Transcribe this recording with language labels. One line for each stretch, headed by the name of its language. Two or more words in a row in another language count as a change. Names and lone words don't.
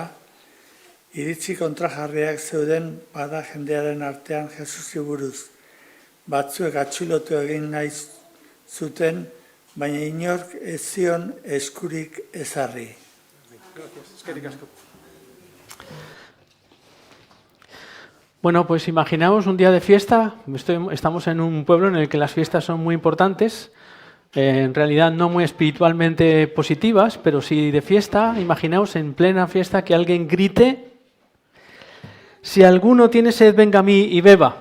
Basque: Iritzi kontrajarriak zeuden bada jendearen artean Jesusi buruz. Batzuek atxilotu egin nahi zuten, baina inork ez zion eskurik ezarri.
Spanish: Bueno, pues imaginaos un día de fiesta. Estamos en un pueblo en el que las fiestas son muy importantes, en realidad no muy espiritualmente positivas, pero sí de fiesta. Imaginaos en plena fiesta que alguien grite: si alguno tiene sed, venga a mí y beba.